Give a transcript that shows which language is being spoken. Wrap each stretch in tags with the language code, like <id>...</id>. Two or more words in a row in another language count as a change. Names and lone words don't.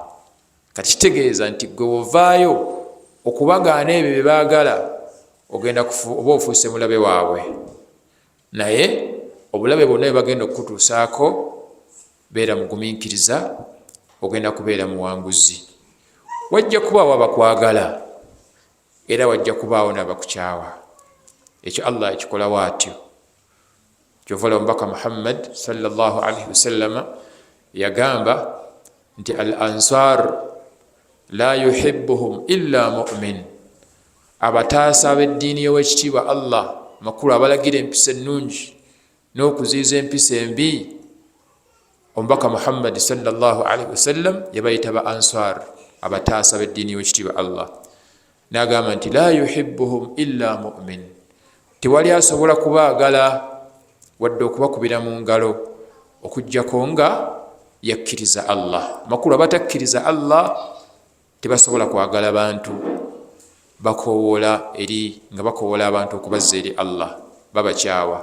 <lg>Kati kitegeeza nti gwe wovaayo okubagaana ebyo bye baagala, ogenda oba ofuuse mulabe waabwe, naye obulabe bwonna bwe bagenda okukutuusaako, beera mugumiikiriza, ogenda kubeera muwanguzi. Wajja kubaawo abakwagala era wajja kubaawo n'abakukyawa. Ekyo Allah ekikola bw'atyo. Kyova olaba omubaka Muhammad</lg> <ar>sallallahu alaihi wasallama</ar> <lg>yagamba nti</lg> <ar>al ansar la yuhibbuhum illa mu'min,</ar> <lg>abataasa ab'eddiini y'owekitiibwa Allah makulu abalagira empisa ennungi n'okuziiza empisa embi, omubaka Muhammad</lg> <ar>sallallahu alaihi wasallam</ar> <lg>yabayita ba ansar, abataasa ab'eddiini y'owekitiibwa Allah. N'agamba nti</lg> <ar>la yuhibbuhum illa mu'min,</ar> <lg>tewali asobola kubaagala wadde okubakubira mu ngalo okuggyako nga yakkiriza Allah. Makulu abatakkiriza Allah tebasobola kwagala bantu, bakoowoola nga bakoowoola abantu okubazza eri Allah, babakyawa.</lg>